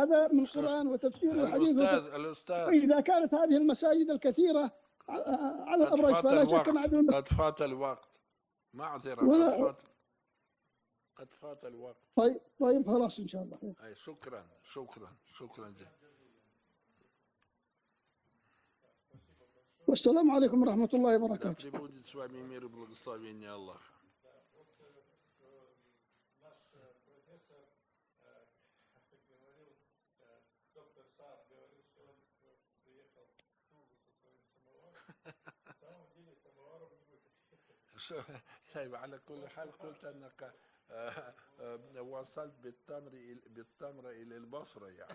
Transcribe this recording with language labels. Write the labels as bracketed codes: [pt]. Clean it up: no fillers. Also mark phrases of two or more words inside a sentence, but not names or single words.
[ar] هذا من القرآن وتفسير الحديث. إذا كانت هذه المساجد الكثيرة على الأبراج فلا شك أن عدد قد فات الوقت معذرة. قد فات الوقت. طيب خلاص إن شاء الله. أي شكرا شكرا شكرا جزيلا. والسلام عليكم ورحمة الله [ru] Да [ar] وبركاته. [ru] пребудет с вами мир и благословение Аллаха. [ar] على كل حال قلت أنك وصلت بالتمر إلى البصرة يعني.